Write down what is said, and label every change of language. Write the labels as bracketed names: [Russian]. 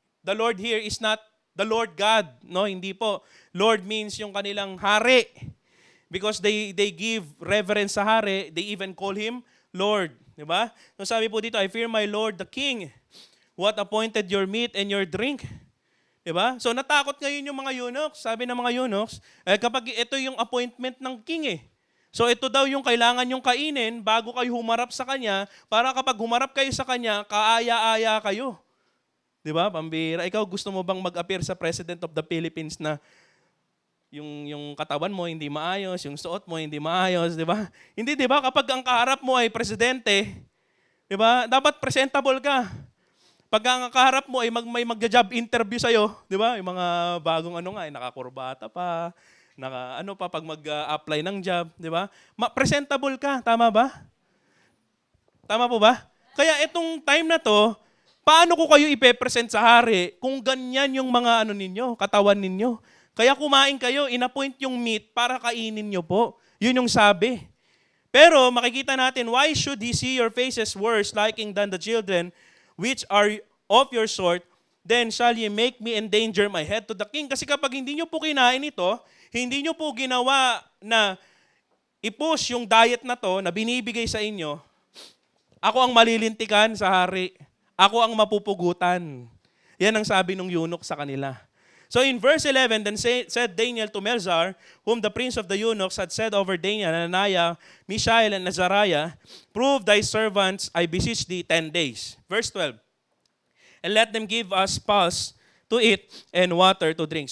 [English] The Lord here is not the Lord God. No, [Filipino] hindi po. [English] Lord means [Filipino] yung kanilang hari. [English] Because they give reverence [Filipino] sa hari, [English] they even call Him Lord. [Filipino] Diba? So sabi po dito, [English] I fear my Lord, the King, what appointed your meat and your drink. [Filipino] Diba? So natakot ngayon yung mga eunuchs. Sabi ng mga eunuchs, kapag ito yung appointment ng king So ito daw yung kailangan yung kainin bago kayo humarap sa kanya, para kapag humarap kayo sa kanya, kaaya-aya kayo. Di ba? Pambira. Ikaw gusto mo bang mag-appear sa President of the Philippines na yung katawan mo hindi maayos, yung suot mo hindi maayos, di ba? Hindi, di ba? Kapag ang kaharap mo ay presidente, di ba? Dapat presentable ka. Pag ang kaharap mo ay may mag-job interview sa'yo, di ba? Yung mga bagong nakakurbata pa, pag mag-apply ng job, di ba? Presentable ka, tama ba? Tama po ba? Kaya itong time na to, paano ko kayo ipe-present sa hari kung ganyan yung mga ninyo, katawan ninyo? Kaya kumain kayo, inappoint yung meat para kainin nyo po. Yun yung sabi. Pero makikita natin, [English] why should he see your faces worse liking than the children which are of your sort? Then shall ye make me endanger my head to the king? [Filipino] Kasi kapag hindi nyo po kinain ito, hindi nyo po ginawa na i-push yung diet na to na binibigay sa inyo, ako ang malilintikan sa hari. Ako ang mapupugutan. Yan ang sabi ng eunuch sa kanila. [English] So in verse 11, then said Daniel to Melzar, whom the prince of the eunuchs had set over Daniel, Ananiah, Mishael, and Azariah, prove thy servants, I beseech thee, 10 days. Verse 12, and let them give us pulse to eat and water to drink.